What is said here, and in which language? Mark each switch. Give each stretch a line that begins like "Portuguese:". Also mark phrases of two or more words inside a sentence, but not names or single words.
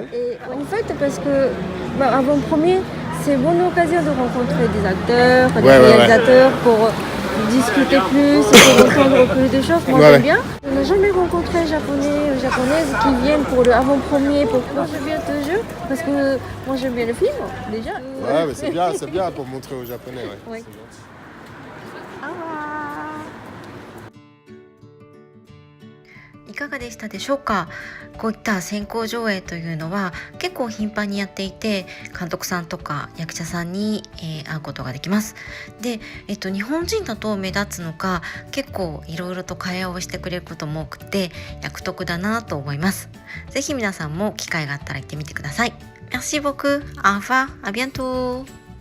French: Et en fait, parce que avant premier, c'est une bonne occasion de rencontrer des acteurs, des réalisateurs pour discuter plus, pour entendre plus de choses. Moi, Ouais. j'aime bien. On n'a jamais rencontré Japonais ou Japonaises qui viennent pour le avant-premier. Pourquoi je viens toujours? Parce que moi, j'aime bien le film, déjà. Ouais, mais c'est bien pour montrer aux Japonais. Ouais. Ouais. C'est gentil.
Japanese: いかがでしたでしょうか。こういった先行上映というのは結構頻繁にやっていて、監督さんとか役者さんに、会うことができます。で、日本人だと目立つのか結構いろいろと会話をしてくれることも多くて役得だなと思います。ぜひ皆さんも機会があったら行ってみてください。
French: Merci beaucoup. Au revoir. À bientôt.